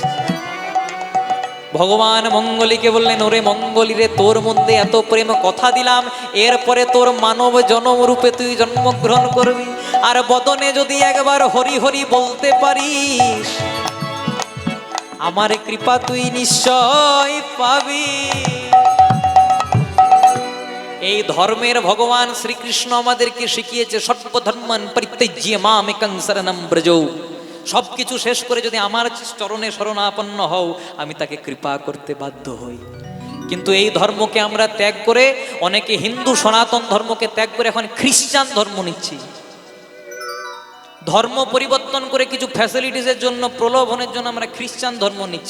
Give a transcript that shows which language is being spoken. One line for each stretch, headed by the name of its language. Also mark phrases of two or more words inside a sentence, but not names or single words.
Bangla: ভগবান মঙ্গলিকে বললেন, ওরে মঙ্গলি রে, তোর মধ্যে এত প্রেম, কথা দিলাম এরপরে তোর মানব জনম রূপে তুই জন্মগ্রহণ করবি, আর বদনে যদি একবার হরি হরি বলতে পারিস, আমার কৃপা তুই নিশ্চয় পাবি। এই ধর্মের ভগবান শ্রীকৃষ্ণ আমাদেরকে শিখিয়েছে,
Sanskrit: सर्वधर्मान परित्यज्य मामेकं शरणं व्रज।
Bangla: সবকিছু শেষ করে যদি আমার চরণে শরণাপন্ন হও, আমি তাকে কৃপা করতে বাধ্য হই। কিন্তু এই ধর্মকে আমরা ত্যাগ করে, অনেকে হিন্দু সনাতন ধর্মকে ত্যাগ করে এখন খ্রিস্টান ধর্ম নিচ্ছি। ধর্ম পরিবর্তন করে কিছু ফ্যাসিলিটিসের জন্য, প্রলোভনের জন্য আমরা খ্রিস্টান ধর্ম নিচ্ছি।